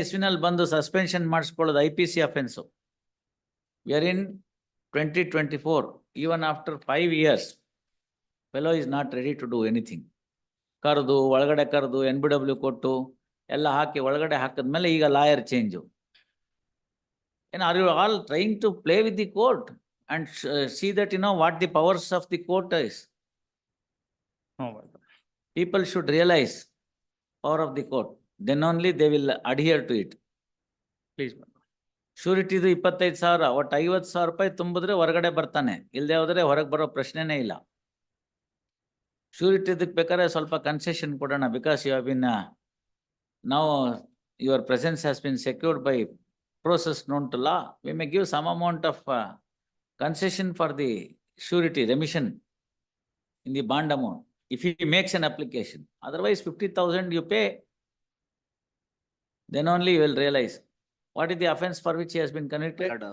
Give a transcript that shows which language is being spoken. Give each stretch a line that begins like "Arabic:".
Kannada: ಇಸ್ವಿನಲ್ಲಿ ಬಂದು suspension ಮಾಡಿಸ್ಕೊಳ್ಳೋದು IPC offence.
English: We are in 2024. Even after 5 years, fellow is not ready to do anything.
Kannada: ಕರೆದು ಒಳಗಡೆ ಕರೆದು NBW ಕೊಟ್ಟು ಎಲ್ಲ ಹಾಕಿ ಒಳಗಡೆ ಹಾಕಿದ್ಮೇಲೆ ಈಗ lawyer change.
English: And are you all trying to play with the court and see that you know what the powers of the court is? Oh my God. People should realize power of the court. Then only they will adhere to it. Please, madam.
Kannada: ಶ್ಯೂರಿಟಿದು 25,000, ಒಟ್ಟು 50,000 ರೂಪಾಯಿ ತುಂಬಿದ್ರೆ ಹೊರಗಡೆ ಬರ್ತಾನೆ, ಇಲ್ಲದೆ ಹೋದ್ರೆ ಹೊರಗೆ ಬರೋ ಪ್ರಶ್ನೆನೇ ಇಲ್ಲ. ಶ್ಯೂರಿಟಿದಕ್ಕೆ ಬೇಕಾದ್ರೆ ಸ್ವಲ್ಪ ಕನ್ಸೆಷನ್ ಕೊಡೋಣ,
English: Because you have been now your presence has been secured by process known to law. We may give some amount of concession for the surety remission in the bond amount if he makes an application. Otherwise 50,000 you pay, then only you will realize what is the offence for which he has been convicted.